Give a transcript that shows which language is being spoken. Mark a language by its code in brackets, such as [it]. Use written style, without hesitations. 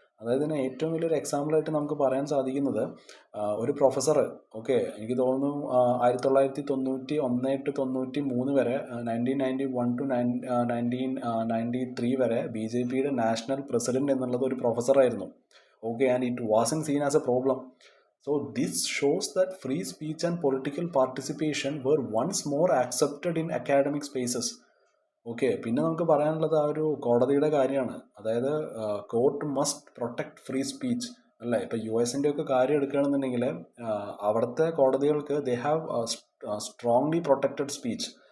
[ml] അതായത് ഇതിന് ഏറ്റവും വലിയൊരു എക്സാമ്പിളായിട്ട് നമുക്ക് പറയാൻ സാധിക്കുന്നത് ഒരു പ്രൊഫസർ, ഓക്കെ, എനിക്ക് തോന്നുന്നു 1991-93 വരെ, 1991-1993 വരെ BJPയുടെ നാഷണൽ പ്രസിഡന്റ് എന്നുള്ളത് ഒരു പ്രൊഫസറായിരുന്നു. [en] Okay, and it was seen as a problem. So this shows that free speech and political participation were once more accepted in academic spaces. [ml] Okay, പിന്നെ നമുക്ക് പറയാനുള്ളത് ആ ഒരു കോടതിയുടെ കാര്യമാണ്. അതായത് [en] court must protect free speech [ml] അല്ലേ. ഇപ്പോൾ US-ൻ്റെ ഒക്കെ കാര്യം എടുക്കുകയാണെന്നുണ്ടെങ്കിൽ അവിടുത്തെ കോടതികൾക്ക് [en] They have strongly protected speech.